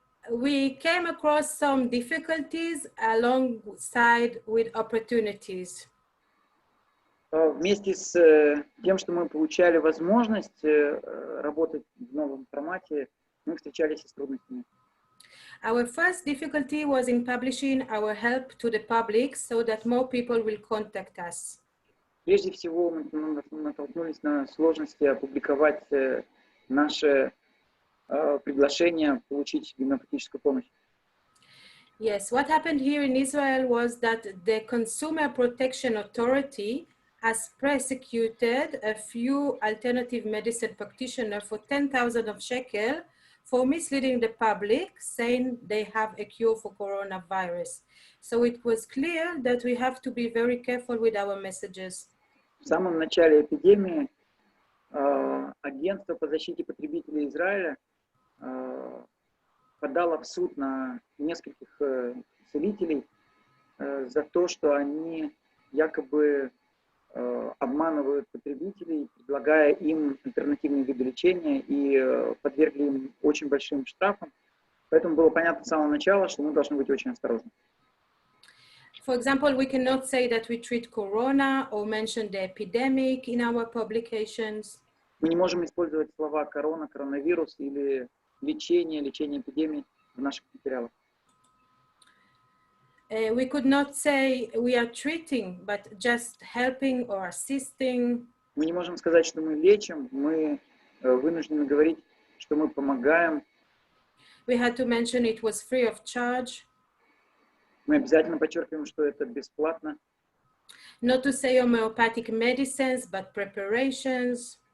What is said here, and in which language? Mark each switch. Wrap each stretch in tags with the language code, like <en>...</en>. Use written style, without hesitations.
<en>We came across some difficulties alongside with opportunities.</en> <ru>Вместе с тем, что мы получали возможность работать в новом формате, мы встречались с трудностями.</ru> <en>Our first difficulty was in publishing our help to the public so that more people will contact us.</en> <ru>Прежде всего, мы натолкнулись на сложности опубликовать наше приглашение получить гомеопатическую помощь.</ru> <en>Yes, what happened here in Israel was that the Consumer Protection Authority has prosecuted a few alternative medicine practitioners for 10,000 of shekel for misleading the public, saying they have a cure for coronavirus. So it was clear that we have to be very careful with our messages.</en> <ru>В самом начале эпидемии агентство по защите потребителей Израиля подало в суд на нескольких целителей за то, что они якобы обманывают потребителей, предлагая им альтернативные виды лечения и подвергли им очень большим штрафам. Поэтому было понятно с самого начала, что мы должны быть очень осторожны.</ru> <en>For example, we cannot say that we treat corona or mention the epidemic in our publications.</en> <ru>Мы не можем использовать слова корона, коронавирус или лечение эпидемии в наших материалах.</ru> <en>We could not say we are treating, but just helping or assisting.</en> <ru>Мы не можем сказать, что мы лечим, мы вынуждены говорить, что мы помогаем.</ru> <en>We had to mention it was free of charge.</en> <ru>Мы обязательно подчеркиваем, что это бесплатно.</ru> <en>Not to say homeopathic medicines, but preparations.</en>